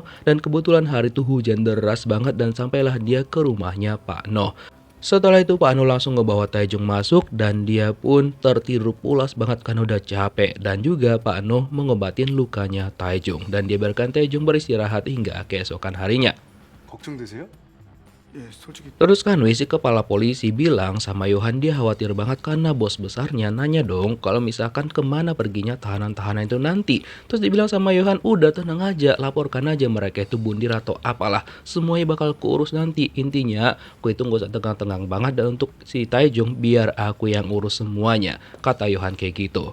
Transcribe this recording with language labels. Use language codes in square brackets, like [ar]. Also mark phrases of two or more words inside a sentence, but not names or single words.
[id] Dan kebetulan hari itu hujan deras banget dan sampailah dia ke rumahnya Pak Noh. Setelah itu Pak Noh langsung ngebawa Taejung masuk dan dia pun tertidur pulas banget karena udah capek. Dan juga Pak Noh mengobatin lukanya Taejung dan dia biarkan Taejung beristirahat hingga keesokan harinya. [ko] 걱정되세요? 예, 솔직히 [id] Terus kan si kepala polisi bilang sama Yohan dia khawatir banget karena bos besarnya nanya dong kalau misalkan kemana perginya tahanan-tahanan itu nanti. Terus dibilang sama Yohan udah tenang aja, laporkan aja mereka itu bundir atau apalah, semuanya bakal kurus nanti. Intinya aku itu gak usah tegang-tegang banget dan untuk si Taejung biar aku yang urus semuanya, kata Yohan kayak gitu.